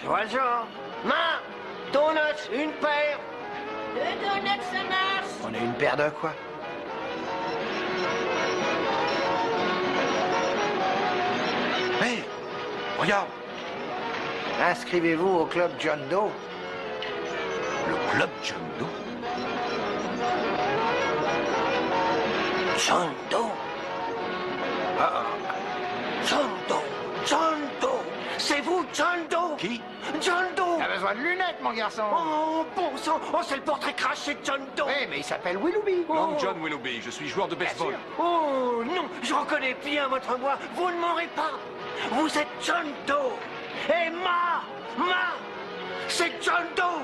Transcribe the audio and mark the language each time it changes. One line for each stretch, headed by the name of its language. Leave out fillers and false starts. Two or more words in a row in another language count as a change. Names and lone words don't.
French: Et des donuts. Je vois le genre. Main, donuts, une paire. On est une paire de quoi? Hé, regarde. Inscrivez-vous au club John Doe. Le club John Doe? John Doe. John Doe. John Doe. C'est vous, John Doe. Qui? John Doe. T'as besoin de lunettes, mon garçon. Oh, bon sang, oh, c'est le portrait craché de John Doe. Oui, mais il s'appelle Willoughby. Long John Willoughby, je suis joueur de baseball. Oh, non, je reconnais bien votre voix. Vous ne m'aurez pas. Vous êtes John Doe. Et c'est John Doe.